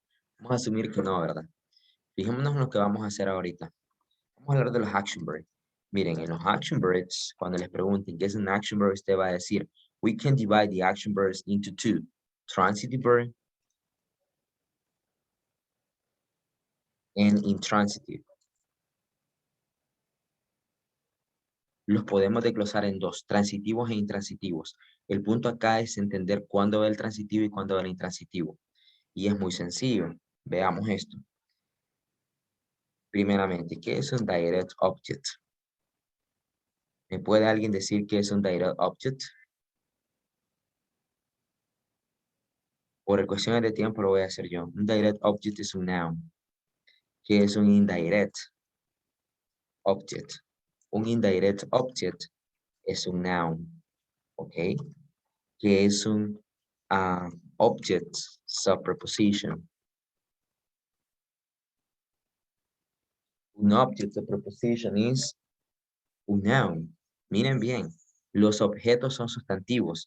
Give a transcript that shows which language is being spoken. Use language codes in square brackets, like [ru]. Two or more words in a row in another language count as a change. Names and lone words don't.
[es] Vamos a asumir que no, ¿verdad? Fijémonos en lo que vamos a hacer ahorita. Vamos a hablar de los [en] action verbs. [es] Miren, en los [en] action verbs, [es] cuando les pregunten qué es un [en] action verb, [es] usted va a decir, [en] we can divide the action verbs into 2. Transitive verb and intransitive. [es] Los podemos desglosar en 2, transitivos e intransitivos. El punto acá es entender cuándo va el transitivo y cuándo va el intransitivo. Y es muy sencillo. Veamos esto. Primeramente, ¿qué es un [en] direct object? [es] ¿Me puede alguien decir qué es un [en] direct object? [es] Por cuestiones de tiempo lo voy a hacer yo. Un [en] direct object [es] es un noun. ¿Qué es un [en] indirect object? [es] Un [en] indirect object [es] es un noun. ¿Ok? ¿Qué es un [en] object subpreposition? [es] Un [en] object subpreposition [es] es un noun. Miren bien, los objetos son sustantivos.